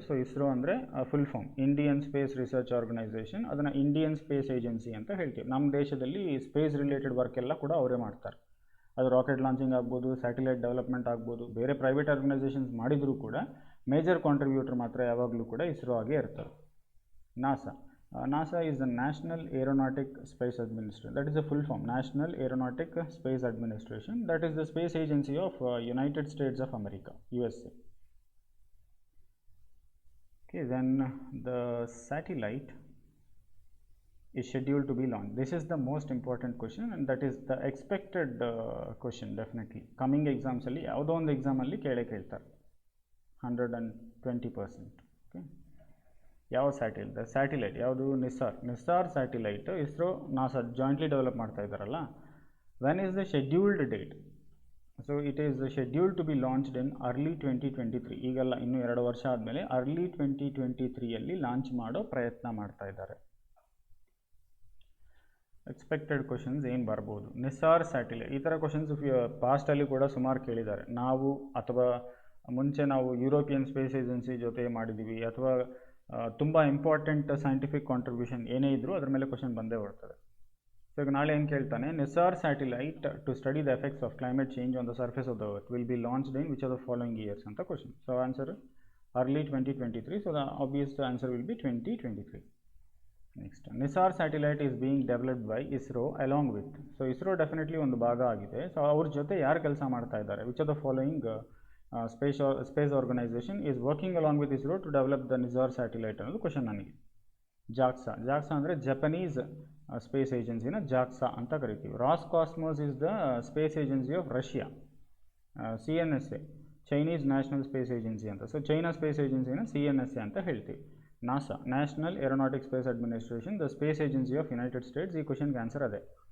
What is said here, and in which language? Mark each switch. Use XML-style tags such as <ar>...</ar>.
<kn>So ISRO ಅಂದರೆ full form Indian space research organisation, ಅದನ್ನು Indian space agency ಅಂತ ಹೇಳ್ತೀವಿ. ನಮ್ಮ ದೇಶದಲ್ಲಿ ಸ್ಪೇಸ್ ರಿಲೇಟೆಡ್ ವರ್ಕ್ ಎಲ್ಲ ಕೂಡ ಅವರೇ ಮಾಡ್ತಾರೆ. ಅದು ರಾಕೆಟ್ ಲಾಂಚಿಂಗ್ ಆಗ್ಬೋದು, ಸ್ಯಾಟಿಲೈಟ್ ಡೆವಲಪ್ಮೆಂಟ್ ಆಗ್ಬೋದು, ಬೇರೆ ಪ್ರೈವೇಟ್ ಆರ್ಗನೈಸೇಷನ್ಸ್ ಮಾಡಿದರೂ ಕೂಡ ಮೇಜರ್ ಕಾಂಟ್ರಿಬ್ಯೂಟರ್ ಮಾತ್ರ ಯಾವಾಗಲೂ ಕೂಡ ಇಸ್ರೋ ಆಗೇ ಇರ್ತಾರೆ.</kn> <en>NASA is the National Aeronautic Space Administration. That is the full form, National Aeronautic Space Administration. That is the space agency of United States of America, USA. Okay, then the satellite is scheduled to be launched. This is the most important question, and that is the expected question. Definitely coming exams</en> <kn>alli ಯಾವುದೋ ಒಂದು exam ಅಲ್ಲಿ ಕೇಳ್ತಾರೆ 120%. Okay, ಯಾವ satellite ಯಾವುದು? NISAR satellite ISRO NASA jointly develop ಮಾಡ್ತಾ ಇದ್ದಾರಲ್ಲ.</kn> <en>When is the scheduled date? So it is scheduled to be launched in early 2023.</en> <kn>ಈಗಲ್ಲ, ಇನ್ನೂ 2 ವರ್ಷ ಆದಮೇಲೆ ಅರ್ಲಿ 2023ಯಲ್ಲಿ ಲಾಂಚ್ ಮಾಡೋ ಪ್ರಯತ್ನ ಮಾಡ್ತಾ ಇದ್ದಾರೆ. ಎಕ್ಸ್ಪೆಕ್ಟೆಡ್ ಕ್ವಶನ್ಸ್ ಏನು ಬರ್ಬೋದು? ನಿಸ್ಸಾರ್ ಸ್ಯಾಟಿಲೈಟ್, ಈ ಥರ ಕ್ವಶನ್ಸ್ ಪಾಸ್ಟಲ್ಲಿ ಕೂಡ ಸುಮಾರು ಕೇಳಿದ್ದಾರೆ. ನಾವು ಅಥವಾ ಮುಂಚೆ ನಾವು ಯುರೋಪಿಯನ್ ಸ್ಪೇಸ್ ಏಜೆನ್ಸಿ ಜೊತೆ ಮಾಡಿದ್ದೀವಿ, ಅಥವಾ ತುಂಬ ಇಂಪಾರ್ಟೆಂಟ್ ಸೈಂಟಿಫಿಕ್ ಕಾಂಟ್ರಿಬ್ಯೂಷನ್ ಏನೇ ಇದ್ದರೂ ಅದ್ರ ಮೇಲೆ ಕ್ವಶನ್ ಬಂದೇ ಬರ್ತದೆ.</kn> <en>so</en> <kn>ಈಗ ನಾಳೆ ಏನು ಕೇಳ್ತಾನೆ,</kn> <en>NISAR satellite to study the effects of climate change on the surface of the earth will be launched in which are the following years</en> <kn>ಅಂತ question.</kn> <en>So answer early 2023. So the obvious answer will be 2023. Next, NISAR satellite is being developed by ISRO along with.</en> <kn>So ISRO definitely ಒಂದು ಭಾಗ ಆಗಿದೆ. So ಅವ್ರ ಜೊತೆ ಯಾರು ಕೆಲಸ ಮಾಡ್ತಾ ಇದ್ದಾರೆ?</kn> <en>which are the following space organization is working along with ISRO to develop the Nizar satellite</en> <kn>ಅನ್ನೋದು ಕ್ವಶನ್ ನನಗೆ. JAXA ಅಂದರೆ ಜಪನೀಸ್ ಸ್ಪೇಸ್ ಏಜೆನ್ಸಿನ JAXA ಅಂತ ಕರಿತೀವಿ.</kn> <en>Roscosmos is the space agency of Russia. CNSA Chinese national space agency ಅಂತ.</en> <kn>So China space ಏಜೆನ್ಸಿನ CNSA ಅಂತ ಹೇಳ್ತೀವಿ. NASA national aeronautic space administration,</kn> <en>The space agency of United States.</en> <kn>ಈ ಕ್ವಶನ್ಗೆ answer ಅದೇ.</kn>